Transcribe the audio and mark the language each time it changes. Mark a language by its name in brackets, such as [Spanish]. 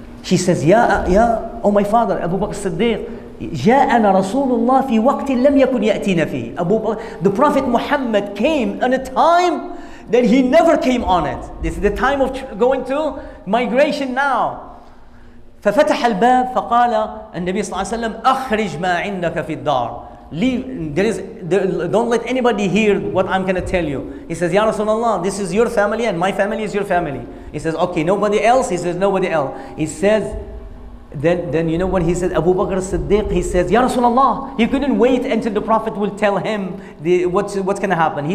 [English] She says, oh my father, Abu Bakr Siddiq. [Arabic] جاءنا رسول الله في وقت لم يكن يأتينا فيه. [English] The Prophet Muhammad came on a time that he never came on it. This is the time of going to migration now. [Arabic] ففتح الباب فقال النبي صلى الله عليه وسلم أخرج ما عندك في الدار. [English] Don't let anybody hear what I'm going to tell you. He says, Ya Rasulullah, this is your family and my family is your family. He says, okay, nobody else? He says, nobody else. He says, then you know what he said? Abu Bakr Siddiq, he says, Ya Rasulullah. He couldn't wait until the Prophet will tell him what's going to happen.